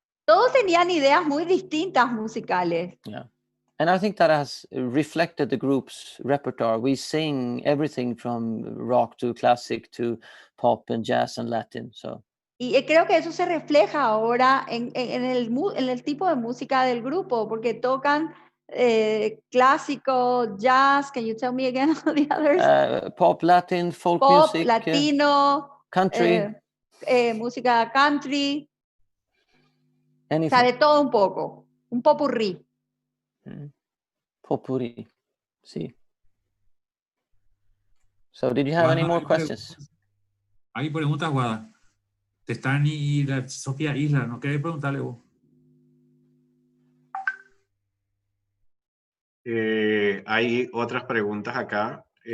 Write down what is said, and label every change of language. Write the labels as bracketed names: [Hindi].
[Spanish] Todos tenían ideas muy distintas musicales. [English] Yeah. And I think that has reflected the group's repertoire. We sing everything from rock to classic to pop and jazz and Latin. So. [Spanish] Y creo que eso se refleja ahora en el tipo de música del grupo, porque tocan clásico, jazz. [English] Can you tell me again the others? Pop, Latin, folk pop, music. [Spanish] Latino. [English] Country. [Spanish] Música country. [English] Anything. [Spanish] O sea, de todo un poco. Un popurrí. Popurrí, sí. [English] So, did you have any more questions? [Spanish] Hay preguntas, Guada. Te están y Sofía Isla, ¿no querés preguntarle vos? Hay otras preguntas acá.